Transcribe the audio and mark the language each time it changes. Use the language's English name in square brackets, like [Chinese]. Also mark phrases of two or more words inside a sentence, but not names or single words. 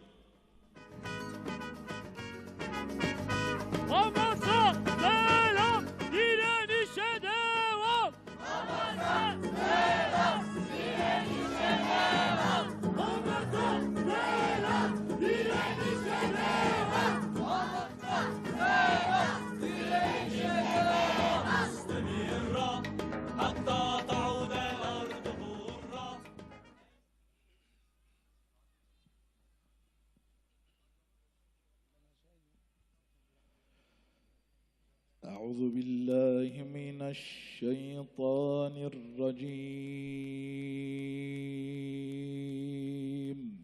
[Turkish] Hamas'a selam, direnişe devam. Hamas'a selam, direnişe devam. Hamas'a selam, direnişe devam. Hamas'a selam, direnişe devam. [Arabic] مستمرة حتى تعود الأرض حرة. أعوذ بالله من الشيطان الرجيم.